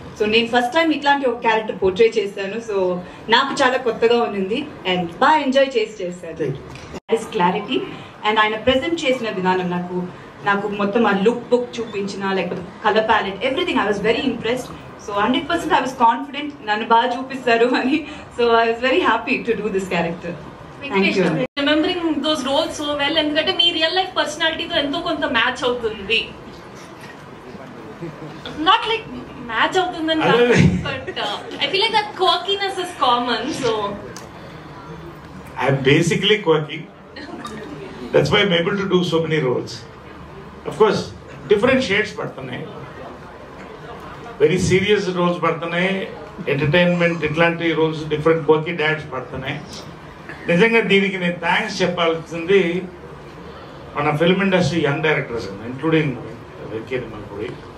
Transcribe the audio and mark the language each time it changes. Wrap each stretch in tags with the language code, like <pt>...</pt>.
<te>So నేను first time ఇట్లాంటి ఒక క్యారెక్టర్ పోర్ట్రే చేశాను. సో నాకు చాలా కొత్తగా ఉంది అండ్ బాగా ఎంజాయ్ చేశాను.</te> <en>clarity and</en> <te>ఆయన</te> <en>present</en> <te>చేసిన విధానం, నాకు మొత్తం ఆ</te> <en>look book</en> <te>చూపించిన, లేకపోతే</te> <en>Colour palette, everything I was very impressed.</en> <te>So 100%</te> <en>I was confident</en> <te>నన్ను బాగా చూపిస్తారు అని.</te> <en>So I was very happy to do this character. Thank you. Remembering those roles so well,</en> <te>ఎందుకంటే మీ</te> <en>real life పర్సనాలిటీతో</en> <te>ఎంతో కొంత</te> <en>match</en> <te>అవుతుంది.</te> <en>not like match</en> <te>అవుతుందని కాదు,</te> <en>But I feel like that quirkiness is common. So I'm basically quirky. That's why I'm able to do so many roles. Of course, different shades</en> <te>పడుతున్నాయి,</te> <en>very serious roles పడుతున్నాయి, entertainment</en> <te>ఇట్లాంటి</te> <en>Roles, different quirky dads పడుతున్నాయి.</en> <te>నిజంగా దీనికి నేను thanks చెప్పాల్సింది మన</te> <en>Film industry young directors, including Venky Nimmalapudi.</en>